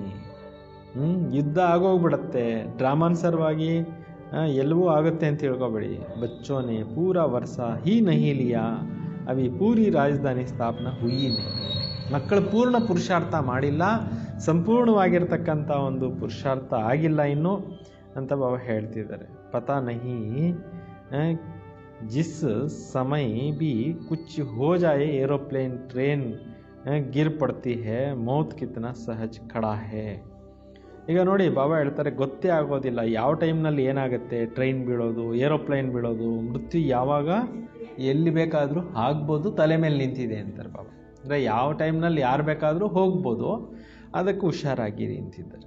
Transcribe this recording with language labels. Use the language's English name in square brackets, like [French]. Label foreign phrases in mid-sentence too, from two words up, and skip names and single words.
[Kannada] ಯುದ್ಧ ಆಗೋಗ್ಬಿಡತ್ತೆ, ಡ್ರಾಮಾನುಸಾರವಾಗಿ ಎಲ್ಲವೂ ಆಗುತ್ತೆ ಅಂತ ತಿಳ್ಕೊಬೇಡಿ. [Hindi] बच्चों ने पूरा वर्ष ही नहीं लिया अभी पूरी राजधानी स्थापना हुई नहीं. [Kannada] ಮಕ್ಕಳು ಪೂರ್ಣ ಪುರುಷಾರ್ಥ ಮಾಡಿಲ್ಲ, ಸಂಪೂರ್ಣವಾಗಿರ್ತಕ್ಕಂಥ ಒಂದು ಪುರುಷಾರ್ಥ ಆಗಿಲ್ಲ ಇನ್ನು ಅಂತ ಬಾಬಾ ಹೇಳ್ತಿದ್ದಾರೆ. [Hindi] पता नहीं जिस समय भी कुछ हो जाए एरोप्लेन ट्रेन गिर पड़ती है मौत कितना सहज खड़ा है. [Kannada] ಈಗ ನೋಡಿ ಬಾಬಾ ಹೇಳ್ತಾರೆ, ಗೊತ್ತೇ ಆಗೋದಿಲ್ಲ ಯಾವ ಟೈಮ್ನಲ್ಲಿ ಏನಾಗುತ್ತೆ. ಟ್ರೈನ್ ಬೀಳೋದು, ಏರೋಪ್ಲೇನ್ ಬೀಳೋದು, ಮೃತ್ಯು ಯಾವಾಗ ಎಲ್ಲಿ ಬೇಕಾದರೂ ಆಗ್ಬೋದು, ತಲೆ ಮೇಲೆ ನಿಂತಿದೆ ಅಂತಾರೆ ಬಾಬಾ. ಅಂದರೆ ಯಾವ ಟೈಮ್ನಲ್ಲಿ ಯಾರು ಬೇಕಾದರೂ ಹೋಗ್ಬೋದು, ಅದಕ್ಕೆ ಹುಷಾರಾಗಿರಿ ಅಂತಿದ್ದಾರೆ.